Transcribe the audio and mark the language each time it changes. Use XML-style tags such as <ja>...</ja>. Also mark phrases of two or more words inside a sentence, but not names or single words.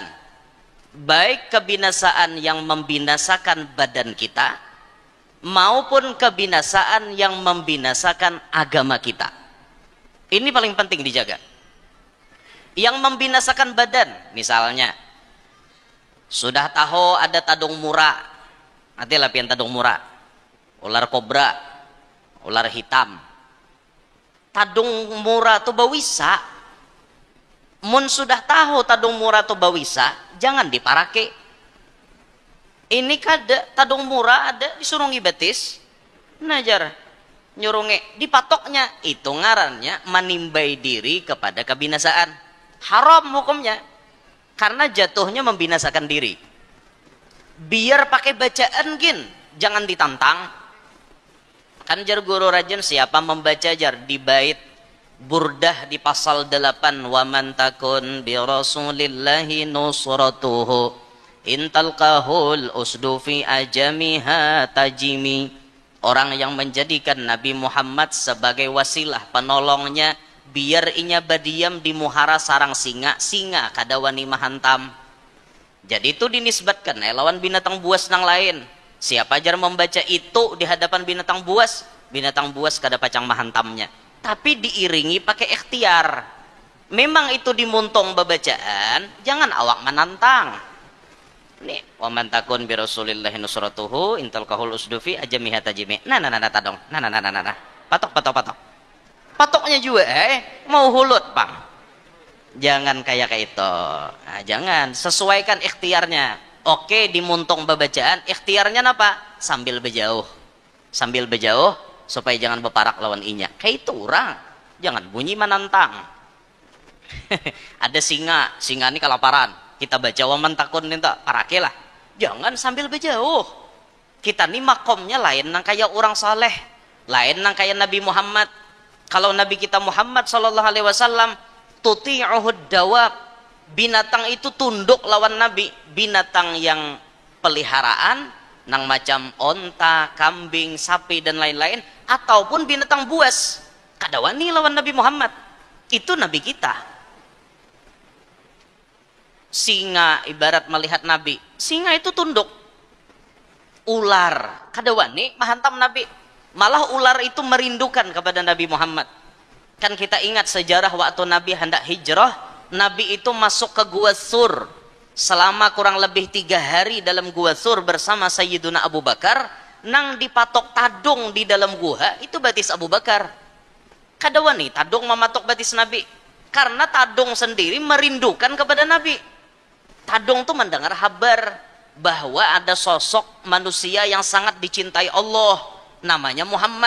<id>Baik kebinasaan yang membinasakan badan kita, maupun kebinasaan yang membinasakan agama kita. Ini paling penting dijaga.</id> <bjn>Yang membinasakan badan, misalnya sudah tahu ada tadung mura, nanti lapian tadung mura,</bjn> <id>ular kobra, ular hitam.</id> <bjn>Tadung mura tu bawisa, mun sudah tahu tadung mura tu bawisa, jangan diparake. Ini kada tadung mura ada disurungi betis, najar nyurungi dipatoknya, itu ngarannya menimbai diri kepada kebinasaan.</bjn> <id>Haram hukumnya karena jatuhnya membinasakan diri.</id> <bjn>Biar pakai bacaan gin, jangan ditantang. Kan jar guru rajin siapa membaca jar di bait Burdah di pasal 8,</bjn> <ar>ومن تكن برسول الله نصرته إن تلقه الأسد في آجامها تجم.</ar> <bjn>Orang yang menjadikan Nabi Muhammad sebagai wasilah penolongnya, biar inya badiam di muhara sarang singa kada wani mahantam. Jadi itu dinisbatkan lawan binatang buas nang lain. Siapa jar membaca itu di hadapan binatang buas kada pacang mahantamnya, tapi diiringi pakai ikhtiar. memang itu dimuntong babacaan, jangan awak menantang. Nih,</bjn> <ar>ومن تكن برسول الله نصرته إن تلقه الأسد في آجامها تجم.</ar> <bjn>Nah, tadong.</bjn> <ar>Nah.</ar> <bjn>Patok. Patoknya juga mau hulut, Bang. Jangan kayak itu. Nah, jangan, sesuaikan ikhtiarnya. Oke, dimuntong babacaan, ikhtiarnya apa? Sambil berjauh supaya jangan berparak lawan inya. Kayak itu orang. Jangan bunyi menantang. Ada singa ini kelaparan. Kita baca waman takun minta parake lah. Jangan sambil berjauh. Kita nih makomnya lain nang kayak orang saleh, lain nang kayak Nabi Muhammad. Kalau Nabi kita Muhammad</bjn> <ar>صلى الله عليه وسلم تطيعه الدواب,</ar> <bjn>binatang itu tunduk lawan Nabi. Binatang yang peliharaan nang macam onta, kambing, sapi dan lain-lain, ataupun binatang buas, kadawani lawan Nabi Muhammad.</bjn> <id>Itu Nabi kita. Singa ibarat melihat Nabi, singa itu tunduk.</id> <bjn>Ular kadawani mahantam Nabi, malah ular itu merindukan kepada Nabi Muhammad.</bjn> <id>Kan kita ingat sejarah waktu Nabi hendak hijrah, Nabi itu masuk ke Gua Sur selama kurang lebih 3 hari dalam Gua Sur bersama Sayyiduna Abu Bakar.</id> <bjn>Nang dipatok tadung di dalam gua itu batis Abu Bakar. Kadawani tadung mematok batis Nabi, karena tadung sendiri merindukan kepada Nabi.</bjn> <id>Tadung tuh mendengar kabar bahwa ada sosok manusia yang sangat dicintai Allah, namanya Muhammad.</id>